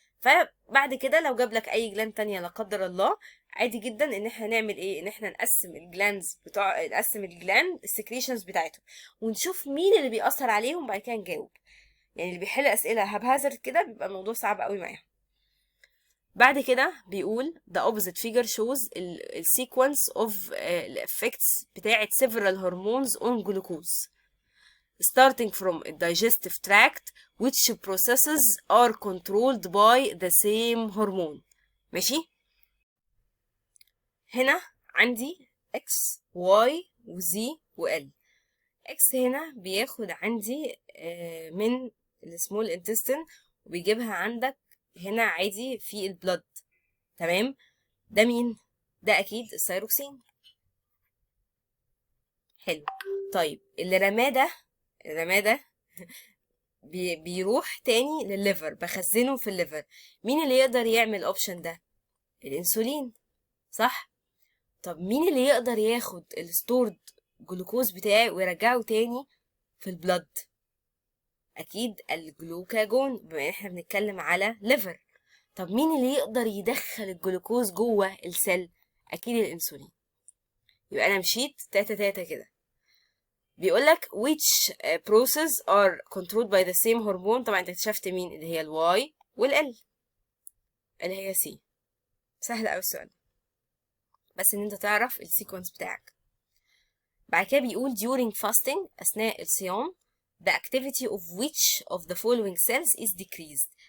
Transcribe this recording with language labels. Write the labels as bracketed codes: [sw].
[ar] فبعد كده لو جاب لك اي جلاند تانية لا قدر الله، عادي جدا ان احنا نعمل ايه؟ ان احنا نقسم الجلاندز نقسم الجلاند السكريشنز بتاعتهم، ونشوف مين اللي بيأثر عليهم، بعد كده نجاوب. يعني اللي بيحل اسئله هبهزر كده بيبقى الموضوع صعب قوي معاهم. بعد كده بيقول [en] the opposite figure shows ال sequence of effects بتاعت several hormones on glucose starting from the digestive tract which processes are controlled by the same hormone. [ar] ماشي، هنا عندي X Y و Z و L. X هنا بياخد عندي من السمول intestine وبيجيبها عندك هنا عادي في البلد. تمام، ده مين؟ ده اكيد الثيروكسين. حلو. طيب اللي رماه ده بيروح تاني للليفر، بخزنه في الليفر. مين اللي يقدر يعمل الاوبشن ده؟ الانسولين، صح؟ طب مين اللي يقدر ياخد الستورد جلوكوز بتاعي ويرجعه تاني في البلد؟ اكيد الجلوكاجون، بما ان احنا بنتكلم على ليفر. طب مين اللي يقدر يدخل الجلوكوز جوه السيل؟ اكيد الانسولين. يبقى انا مشيت تاتا كده. بيقولك [en] which process are controlled by the same hormone. [ar] طبعا انت اكتشفت مين؟ اللي هي الواي والال اللي هي سي. سهل اوي السؤال، بس ان انت تعرف السيكونس بتاعك. بعد كده بيقول [en] during fasting [ar] اثناء الصيام [en] the activity of which of the following cells is decreased.